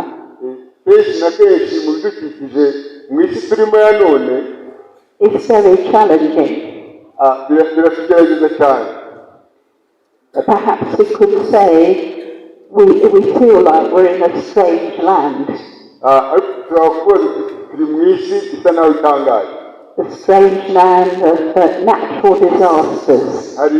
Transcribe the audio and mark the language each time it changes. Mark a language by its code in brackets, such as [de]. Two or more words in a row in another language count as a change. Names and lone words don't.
[rw] Kenshi na kenshi mu bidukikije mu isi turimo ya none [en] is very challenging. [rw] Biratugerageza cyane. [en] Perhaps we could say we feel like we're in a strange land. The strange land of natural disasters.